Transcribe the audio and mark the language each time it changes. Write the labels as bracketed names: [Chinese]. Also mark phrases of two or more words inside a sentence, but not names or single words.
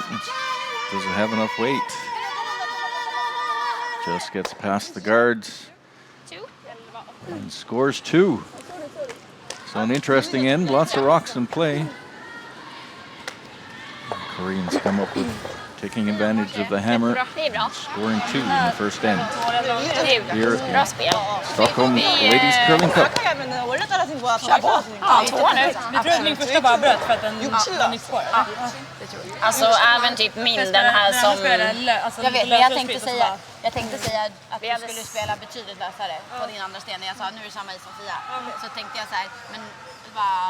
[English] Doesn't have enough weight. Just gets past the guards and scores two. So an interesting end, lots of rocks in play. The Koreans come up with taking advantage of the hammer, scoring two in the first end. Here [Swedish] Bra spel. Stockholm Ladies Curling Cup. [Korean] 원래 따라진 거야. 다 [Swedish] Ja, 2 nu. Vi tror att min första bara bröt för att den gick spår. Alltså även typ min, den här som... Jag vet, men jag tänkte säga att du skulle spela betydligt lösare på din andra sten. Jag sa nu är det samma is som Fia. Så tänkte jag så här, men vad...